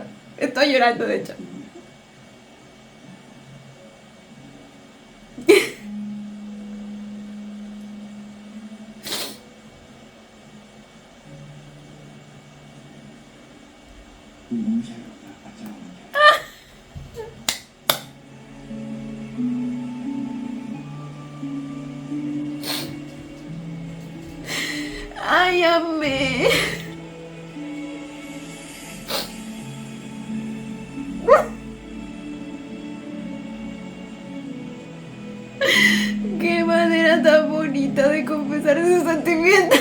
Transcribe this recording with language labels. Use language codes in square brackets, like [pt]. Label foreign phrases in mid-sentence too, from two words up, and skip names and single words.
[es] Estoy llorando, de hecho. [th] กูไม่ใช่หรอกนะพระเจ้ามัน [es] Ay, amé. Qué manera tan bonita de confesar sus sentimientos.